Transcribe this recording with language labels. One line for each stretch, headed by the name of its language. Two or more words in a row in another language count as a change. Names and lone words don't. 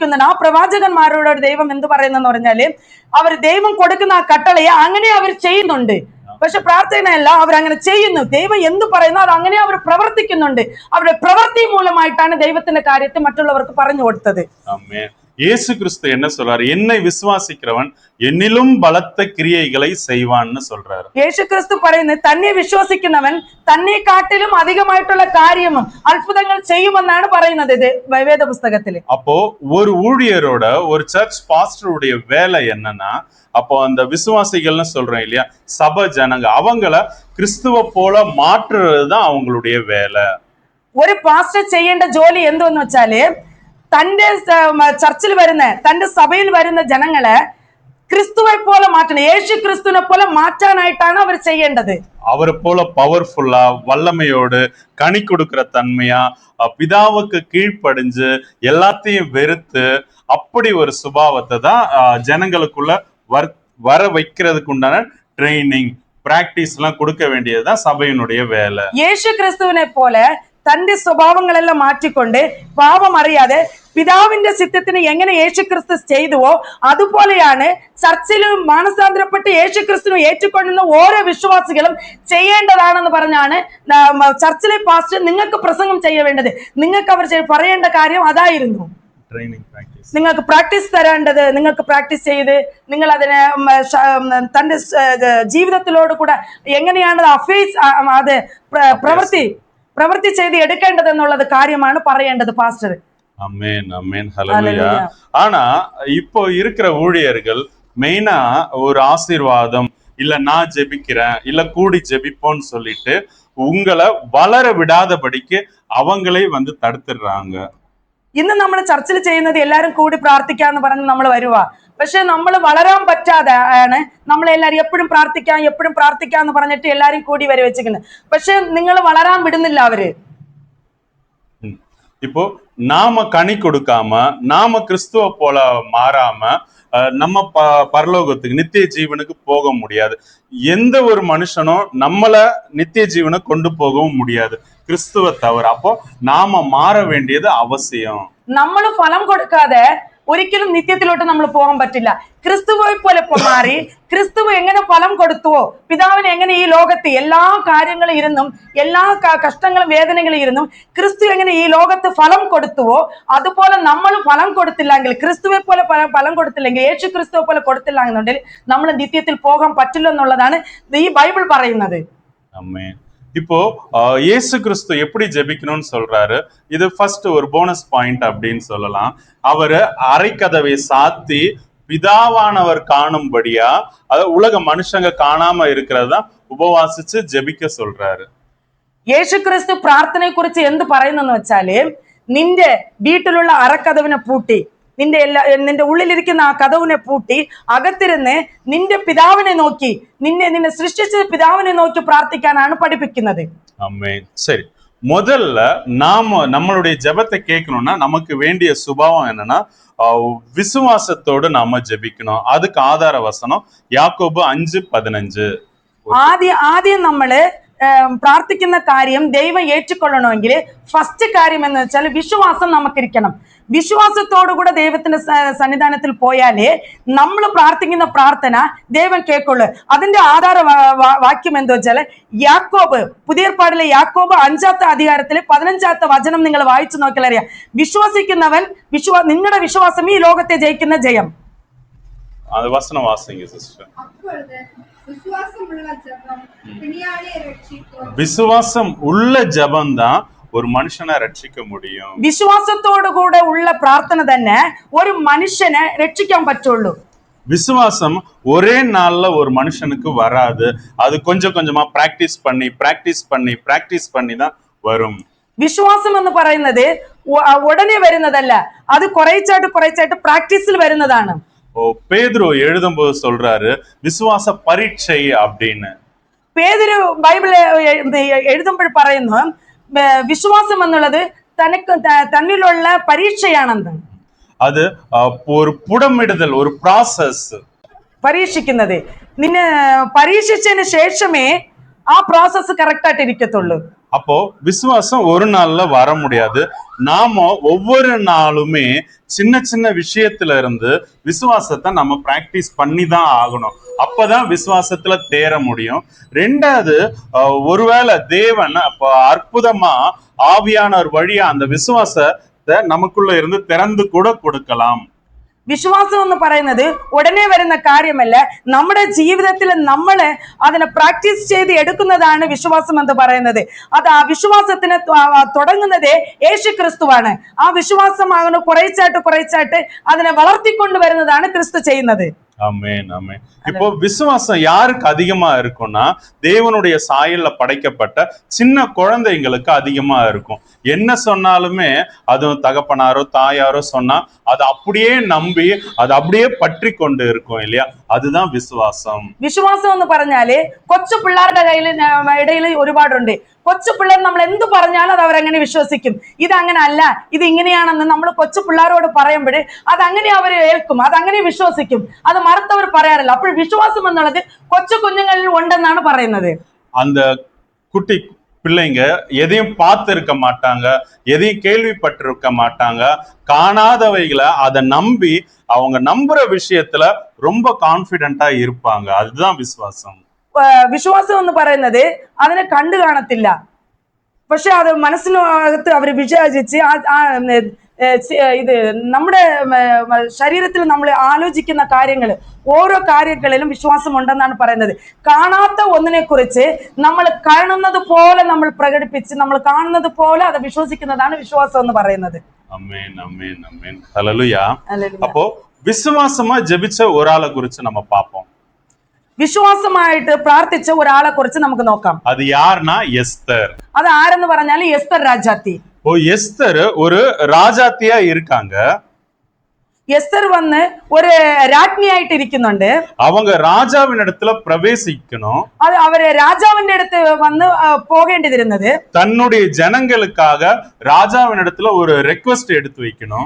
Malayalam: ആ പ്രവാചകന്മാരോട് ദൈവം എന്ത് പറയുന്നെന്ന് പറഞ്ഞാല് അവർ ദൈവം കൊടുക്കുന്ന ആ കട്ടളയെ അങ്ങനെ അവർ ചെയ്യുന്നുണ്ട്. പക്ഷെ പ്രാർത്ഥനയല്ല, അവരങ്ങനെ ചെയ്യുന്നു. ദൈവം എന്ത് പറയുന്നു അത് അങ്ങനെ അവർ പ്രവർത്തിക്കുന്നുണ്ട്. അവരുടെ പ്രവൃത്തി മൂലമായിട്ടാണ് ദൈവത്തിന്റെ കാര്യത്തെ മറ്റുള്ളവർക്ക് പറഞ്ഞു കൊടുത്തത്.
Tamil: இயேசு கிறிஸ்து என்ன சொல்றாரு? என்னை விசுவாசிக்கிறவன் என்னிலும் பலத்த கிரியைகளை செய்வான்னு சொல்றாரு.
Malayalam: യേശു ക്രിസ്തു പറയുന്നത് തന്നെ വിശ്വസിക്കുന്നവൻ തന്നെ കാട്ടിലും அதிகமாയിട്ടുള്ള കാര്യവും അത്ഭുതങ്ങൾ ചെയ്യുമെന്നാണ് പറയുന്നത് ഇത് വേദ പുസ്തകത്തിൽ.
Tamil: அப்போ ஒரு ஊழியரோட, ஒரு சர்ச் பாஸ்டருடைய வேலை என்னன்னா, அப்போ அந்த விசுவாசிகள்னு சொல்றோம் இல்லையா, சபை ஜனங்க, அவங்கள கிறிஸ்துவ போல மாற்றுறதுதான் அவங்களுடைய வேலை.
Malayalam: ഒരു പാസ്റ്റർ ചെയ്യേണ്ട ജോലി എന്തെന്ന് വെച്ചാല് തന്റെ ചർച്ചിൽ വരുന്ന, തന്റെ സഭയിൽ വരുന്ന ജനങ്ങളെ ക്രിസ്തുവെ പോലെ മാറ്റണം, യേശു ക്രിസ്തുവിനെ പോലെ മാറ്റാനായിട്ടാണ് അവർ ചെയ്യേണ്ടത്.
Tamil: அவரை போல பவர்ஃபுல்லா, வல்லமையோடு, கனி கொடுக்கிற தன்மையா, பிதாவுக்கு கீழ்ப்படிஞ்சு எல்லாத்தையும் வெறுத்து அப்படி ஒரு சுபாவத்தை தான் ஜனங்களுக்குள்ள வர வைக்கிறதுக்கு உண்டான ட்ரைனிங், பிராக்டிஸ் எல்லாம் கொடுக்க வேண்டியதுதான் சபையினுடைய வேலை.
Malayalam: യേശു ക്രിസ്തുവിനെ പോലെ തന്റെ സ്വഭാവങ്ങളെല്ലാം മാറ്റിക്കൊണ്ട് പാപം അറിയാതെ പിതാവിന്റെ ചിത്തത്തിന് എങ്ങനെ യേശുക്രിസ്തു ചെയ്തുവോ അതുപോലെയാണ് ചർച്ചിലും മാനസാന്തരപ്പെട്ട് യേശുക്രിസ്തുവിനെ ഏറ്റുകൊണ്ടുന്ന ഓരോ വിശ്വാസികളും ചെയ്യേണ്ടതാണെന്ന് പറഞ്ഞാണ് ചർച്ചിലെ പാസ്റ്റർ നിങ്ങൾക്ക് പ്രസംഗം ചെയ്യേണ്ടത്. നിങ്ങൾക്ക് അവർ പറയേണ്ട കാര്യം അതായിരുന്നു. നിങ്ങൾക്ക് പ്രാക്ടീസ് തരേണ്ടത്, നിങ്ങൾക്ക് പ്രാക്ടീസ് ചെയ്ത് നിങ്ങൾ അതിനെ തന്റെ ജീവിതത്തിലോട് കൂടെ എങ്ങനെയാണ് അത് പ്രവൃത്തി ചെയ്ത് എടുക്കേണ്ടത് എന്നുള്ളത് കാര്യമാണ് പറയേണ്ടത് പാസ്റ്റർ.
Tamil: அமேன், அமேன், ஹல்லேலூயா. ஆனா இப்போ இருக்கிற ஊழியர்கள் மெயினா ஒரு ஆசீர்வாதம், இல்ல நான் ஜெபிக்கிறேன், இல்ல கூடி ஜெபிப்போன்னு சொல்லிட்டு உங்களை வளர விடாதபடிக்கு அவங்களே தடுத்துடுறாங்க.
Malayalam: ഇന്ന് നമ്മൾ ചർച്ചിൽ ചെയ്യുന്നത് എല്ലാരും കൂടി പ്രാർത്ഥിക്കാന്ന് പറഞ്ഞ് നമ്മൾ വരുക. പക്ഷെ നമ്മൾ വളരാൻ പറ്റാതെ ആണ് നമ്മളെല്ലാരും എപ്പോഴും പ്രാർത്ഥിക്കാന്ന് പറഞ്ഞിട്ട് എല്ലാരും കൂടി വരെ വെച്ചിരിക്കുന്നത്. പക്ഷെ നിങ്ങൾ വളരാൻ വിടുന്നില്ല അവര്.
Tamil: இப்போ நாம கனி கொடுக்காம, நாம கிறிஸ்துவ போல மாறாம நம்ம பரலோகத்துக்கு, நித்திய ஜீவனுக்கு போக முடியாது. எந்த ஒரு மனுஷனும் நம்மள நித்திய ஜீவனை கொண்டு போகவும் முடியாது கிறிஸ்துவ தவிர. அப்போ நாம மாற வேண்டியது அவசியம்.
Malayalam: നമ്മൾ ഫലം കൊടുക്കാതെ ഒരിക്കലും നിത്യത്തിലോട്ട് നമ്മൾ പോകാൻ പറ്റില്ല. ക്രിസ്തുവെ പോലെ മാറി ക്രിസ്തുവ് എങ്ങനെ ഫലം കൊടുത്തുവോ, പിതാവിന് എങ്ങനെ ഈ ലോകത്ത് എല്ലാ കാര്യങ്ങളും ഇരുന്നും എല്ലാ കഷ്ടങ്ങളും വേദനകളും ഇരുന്നും ക്രിസ്തു എങ്ങനെ ഈ ലോകത്ത് ഫലം കൊടുത്തുവോ അതുപോലെ നമ്മൾ ഫലം കൊടുത്തില്ലെങ്കിൽ, ക്രിസ്തുവെ പോലെ ഫലം കൊടുത്തില്ലെങ്കിൽ, യേശു ക്രിസ്തുവെ പോലെ കൊടുത്തില്ല എന്നുണ്ടെങ്കിൽ നമ്മൾ നിത്യത്തിൽ പോകാൻ പറ്റില്ല എന്നുള്ളതാണ് ഈ ബൈബിൾ പറയുന്നത്.
Tamil: இப்போ இயேசு கிறிஸ்து எப்படி ஜெபிக்கணும்னு சொல்றாரு. இது ஃபர்ஸ்ட் ஒரு
English: bonus point
Tamil: அப்படின்னு சொல்லலாம். அவரு அரைக்கதவை சாத்தி பிதாவானவர் காணும்படியா, அதாவது உலக மனுஷங்க காணாம இருக்கிறதா ഉപവാസിച്ച് ജപിക്ക சொல்றாரு.
Malayalam: യേശു ക്രിസ്തു പ്രാർത്ഥനയെ കുറിച്ച് എന്ത് പറയുന്നെന്ന് വെച്ചാല്, നിന്റെ വീട്ടിലുള്ള അറക്കതവിനെ പൂട്ടി, നിന്റെ ഉള്ളിലിരിക്കുന്ന ആ കതവിനെ പൂട്ടി അകത്തിരുന്ന് നിന്റെ പിതാവിനെ നോക്കി, നിന്നെ സൃഷ്ടിച്ച പിതാവിനെ നോക്കി പ്രാർത്ഥിക്കാനാണ് പഠിപ്പിക്കുന്നത്.
Tamil: சரி, முதல்ல நம்மளுடைய ஜெபத்தை கேட்கணும்னா நமக்கு வேண்டிய சுபாவம் என்னன்னா, விசுவாசத்தோடு நாம ஜெபிக்கணும். அதுக்கு ஆதார வசனம் யாக்கோபு 5:15.
Malayalam: ആദ്യം നമ്മള് പ്രാർത്ഥിക്കുന്ന കാര്യം ദൈവം ഏറ്റുകൊള്ളണമെങ്കിൽ ഫസ്റ്റ് കാര്യം എന്ന് വെച്ചാൽ വിശ്വാസം നമുക്കിരിക്കണം. വിശ്വാസത്തോടുകൂടെ ദൈവത്തിന്റെ സന്നിധാനത്തിൽ പോയാലേ നമ്മൾ പ്രാർത്ഥിക്കുന്ന പ്രാർത്ഥന ദൈവം കേൾക്കുള്ളൂ. അതിന്റെ ആധാര വാക്യം എന്താ വെച്ചാൽ യാക്കോബ്, പുതിയ ഏർപ്പാടിലെ യാക്കോബ് 5-ാം അധ്യായത്തിലെ 15-ാമത്തെ വചനം നിങ്ങൾ വായിച്ചു നോക്കിയാൽ അറിയാം. വിശ്വസിക്കുന്നവൻ നിങ്ങളുടെ വിശ്വാസം ഈ ലോകത്തെ ജയിക്കുന്ന ജയം. അത് വചനം വാസിங்க സിസ്റ്റർ.
Tamil: விசுவாசம் உள்ள ஜெபம் தான் ஒரு மனுஷனை ரட்சிக்க முடியும்.
Malayalam: വിശ്വാസത്തോടു കൂടെ ഉള്ള പ്രാർത്ഥന തന്നെ ഒരു മനുഷ്യനെ രക്ഷിക്കാൻ പറ്റുള്ളൂ.
Tamil: விசுவாசம் ஒரே நாள்ல ஒரு மனுஷனுக்கு வராது. அது கொஞ்சம் கொஞ்சமா பிராக்டிஸ் பண்ணி தான் வரும்.
Malayalam: വിശ്വാസം എന്ന് പറയുന്നത് ഉടനെ വരുന്നതല്ല, അത് കുറേച്ചായിട്ട് പ്രാക്ടീസിൽ വരുന്നതാണ്.
Tamil: பேதுரு எழுதும்போது சொல்றாரு விசுவாச பரீட்சை அப்படின்னு.
Malayalam: പേതുരു ബൈബിൾ എഴുതുമ്പോൾ പറയുന്നു വിശ്വാസം എന്നുള്ളത് തന്നിലുള്ള പരീക്ഷയാണെന്ന്.
Tamil: அது ஒரு புடமிடுதல், ஒரு ப்ராசஸ்.
Malayalam: പരീക്ഷിക്കുന്നത് നിന്നെ പരീക്ഷിച്ചതിന് ശേഷമേ ആ
English: process correct
Malayalam: ആയിട്ട് ഇരിക്കത്തുള്ളൂ.
Tamil: அப்போ விசுவாசம் ஒரு நாள்ல வர முடியாது. நாம ஒவ்வொரு நாளுமே சின்ன சின்ன விஷயத்துல இருந்து விசுவாசத்தை நம்ம பிராக்டிஸ் பண்ணி தான் ஆகணும். அப்பதான் விசுவாசத்துல தேர முடியும். ரெண்டாவது, ஒருவேளை தேவன் அப்ப அற்புதமா ஆவியானவர் வழியா அந்த விசுவாசத்தை நமக்குள்ள இருந்து திறந்து கூட கொடுக்கலாம்.
Malayalam: വിശ്വാസം എന്ന് പറയുന്നത് ഉടനെ വരുന്ന കാര്യമല്ല. നമ്മുടെ ജീവിതത്തിൽ നമ്മൾ അതിനെ പ്രാക്ടീസ് ചെയ്ത് എടുക്കുന്നതാണ് വിശ്വാസം എന്ന് പറയുന്നത്. അത് ആ വിശ്വാസത്തിന് തുടങ്ങുന്നത് യേശു ക്രിസ്തുവാണ്. ആ വിശ്വാസമാകുന്ന കുറേച്ചായിട്ട് അതിനെ വളർത്തിക്കൊണ്ടുവരുന്നതാണ് ക്രിസ്തു ചെയ്യുന്നത്.
Tamil: ஆமென், ஆமென். இப்போ விசுவாசம் யாருக்கு அதிகமா இருக்கும்னா, தேவனுடைய சாயல்ல படைக்கப்பட்ட சின்ன குழந்தைங்களுக்கு அதிகமா இருக்கும். என்ன சொன்னாலுமே அதுவும் தகப்பனாரோ தாயாரோ சொன்னா அதை அப்படியே நம்பி அது அப்படியே பற்றி கொண்டு இருக்கும் இல்லையா? அதுதான் விசுவாசம்.
Malayalam: വിശ്വാസം എന്ന് പറഞ്ഞാല് കൊച്ചു പിള്ളേരുടെ ഇടയിൽ ഒരുപാടുണ്ട്. കൊച്ചു പിള്ളേർ നമ്മൾ എന്ത് പറഞ്ഞാലും അത് അവരങ്ങനെ വിശ്വസിക്കും. ഇത് അങ്ങനെ അല്ല, ഇത് ഇങ്ങനെയാണെന്ന് നമ്മൾ കൊച്ചു പിള്ളേരോട് പറയുമ്പോൾ അതങ്ങനെ അവർ ഏൽക്കും, അതങ്ങനെ വിശ്വസിക്കും. അത് മറുത്തവർ പറയാറില്ല. അപ്പോൾ വിശ്വാസം എന്നുള്ളത് കൊച്ചു കുഞ്ഞുങ്ങളിൽ ഉണ്ടെന്നാണ് പറയുന്നത്.
Tamil: அந்த குட்டி பிள்ளைங்க எதையும் பார்த்து இருக்க மாட்டாங்க, எதையும் கேள்விப்பட்டிருக்க மாட்டாங்க. காணாதவைகளை அதை நம்பி அவங்க நம்புற விஷயத்துல ரொம்ப கான்பிடென்டா இருப்பாங்க. அதுதான் விசுவாசம்.
Malayalam: വിശ്വാസം എന്ന് പറയുന്നത് അതിനെ കണ്ടു കാണത്തില്ല, പക്ഷെ അത് മനസ്സിനകത്ത് അവർ വിചാരിച്ച് ഇത് നമ്മുടെ ശരീരത്തിൽ നമ്മൾ ആലോചിക്കുന്ന കാര്യങ്ങൾ, ഓരോ കാര്യങ്ങളിലും വിശ്വാസം ഉണ്ടെന്നാണ് പറയുന്നത്. കാണാത്ത ഒന്നിനെ കുറിച്ച് നമ്മൾ കാണുന്നത് പോലെ നമ്മൾ പ്രകടിപ്പിച്ച് നമ്മൾ കാണുന്നത് പോലെ അത് വിശ്വസിക്കുന്നതാണ് വിശ്വാസം എന്ന് പറയുന്നത്.
Tamil: ஆமென், ஆமென், ஆமென். ஹல்லேலூயா. அப்போ விசுவாசமா ஜெபிச்ச ஒரு ஆளை குறிச்சு நம்ம பார்ப்போம்.
Malayalam: വിശ്വാസമായിട്ട് പ്രാർത്ഥിച്ച ഒരാളെ കുറിച്ച് നമുക്ക് നോക്കാം.
Tamil: அது யாருன்னா எஸ்தர்.
Malayalam: அது ആരെന്ന് പറഞ്ഞാൽ എസ്തർ രാജാത്തി.
Tamil: எஸ்தர் ஒரு ராஜாத்தியா இருக்காங்க.
Malayalam: എസ്തർ വന്ന് ഒരു രാജ്ഞിയായിട്ട് ഇരിക്കുന്നുണ്ട്.
Tamil: அவங்க ராஜாவின் இடத்துல பிரவேசிக்கணும். அது அவரு
Malayalam: ராஜாவிന്റെ അടുത്ത് വന്ന് പോകേണ്ടിയിരുന്നത്
Tamil: தன்னுடைய ஜனங்களுக்காக ராஜாவின் இடத்துல ஒரு ரெக்வெஸ்ட் எடுத்து வைக்கணும்.